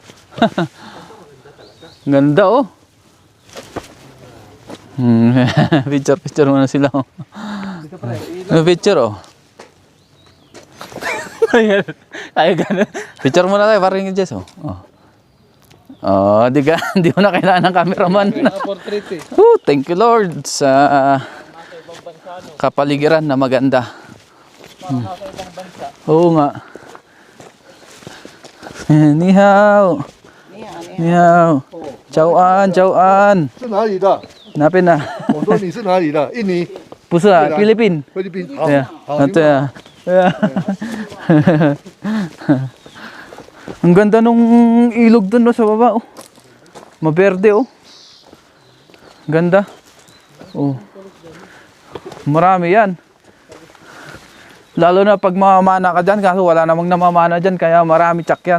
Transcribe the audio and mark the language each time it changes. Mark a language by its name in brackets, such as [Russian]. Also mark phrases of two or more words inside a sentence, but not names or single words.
[Filipino] Ganda oh. Picture muna sila oh. Picture oh. Ay ganun. Picture muna tayo parang yung Jess oh. Oh, di mo na kailangan ng cameraman. Thank you Lord sa kapaligiran na maganda. Oo nga. [Chinese] Ni hao. Ni hao. [Vietnamese] Chào an. [Chinese] 是哪里的？ [Filipino] Napin na. [Chinese] 我说你是哪里的？印尼、不是啊，菲律宾。菲律宾。好， [English] Yeah. [Chinese] 好，对啊. Yeah. [Filipino] Ang ganda nung ilog dun no, sa baba oh. Maberde oh. Ganda. Oh. Marami yan. Lalo na pag mamamana ka dyan, kaso wala namang namamana dyan, kaya marami tsak yan.